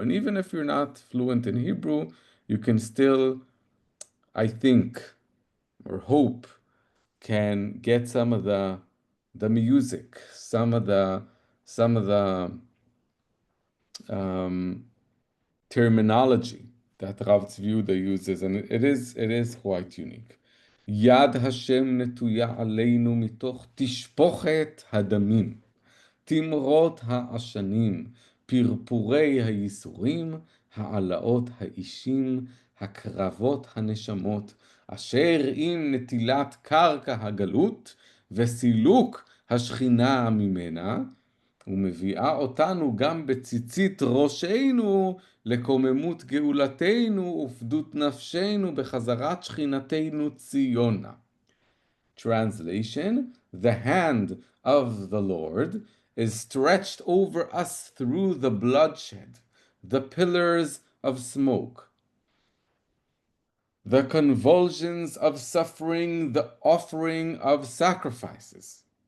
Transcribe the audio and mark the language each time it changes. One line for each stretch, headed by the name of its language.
English: And even if you're not fluent in Hebrew, you can still, I think, or hope, can get some of the music, some of the um, terminology that Rabbi Zvi Yehuda uses, and it is quite unique.
Hebrew: יד השם נטויה עלינו מתוך תשפוכת הדמים, תמרות העשנים, פרפורי הייסורים, העלאות האישים, הקרבות הנשמות, אשר עם נטילת קרקע הגלות וסילוק השכינה ממנה, ומביאה אותנו גם בציצית ראשנו לקוממות גאולתנו ופדות נפשנו בחזרת שכינתנו ציונה.
English: Translation: the hand of the Lord is stretched over us through the bloodshed, the pillars of smoke, the convulsions of suffering, the offering of sacrifices.